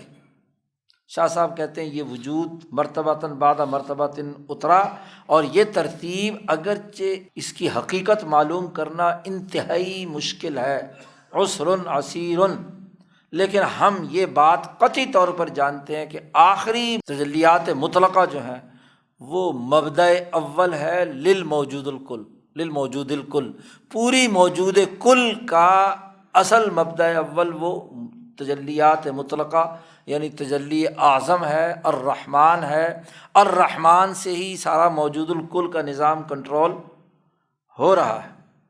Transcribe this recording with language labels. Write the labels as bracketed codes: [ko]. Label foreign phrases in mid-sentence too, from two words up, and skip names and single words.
[ur] شاہ صاحب کہتے ہیں یہ وجود مرتبتاً بعد مرتبتاً اترا، اور یہ ترتیب اگرچہ اس کی حقیقت معلوم کرنا انتہائی مشکل ہے، [ar] عسر عسیر، [ur] لیکن ہم یہ بات قطعی طور پر جانتے ہیں کہ آخری تجلیات مطلقہ جو ہیں وہ مبدأ اول ہے [ar] للموجود الکل، للموجود الکل، [ur] پوری موجود کل کا اصل مبدأ اول وہ تجلیات مطلقہ یعنی تجلی اعظم ہے، الرحمن ہے، الرحمن سے ہی سارا موجود الکل کا نظام کنٹرول ہو رہا ہے۔